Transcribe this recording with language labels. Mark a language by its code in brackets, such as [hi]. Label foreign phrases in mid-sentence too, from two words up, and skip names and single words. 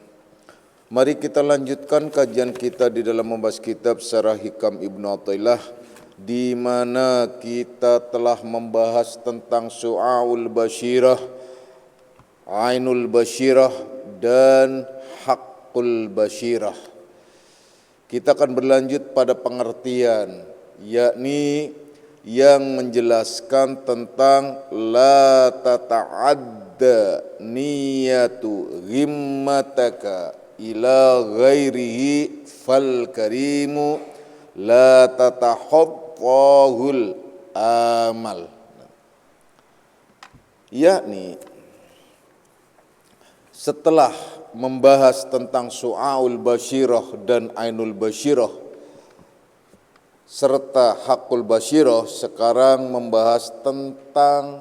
[id] Mari kita lanjutkan kajian kita di dalam membahas kitab Syarah Hikam Ibnu Athaillah, di mana kita telah membahas tentang [ar] شعاع البصيرة, عين البصيرة [id] dan [ar] حق البصيرة. [id] Kita akan berlanjut pada pengertian, yakni yang menjelaskan tentang [ar] لا تتعدى نية همتك إلى غيره فالكريم لا تتخطاه الآمال. [id] Yakni setelah membahas tentang [ar] شعاع البصيرة [id] dan [ar] عين البصيرة [id] serta [ar] حق البصيرة, [id] sekarang membahas tentang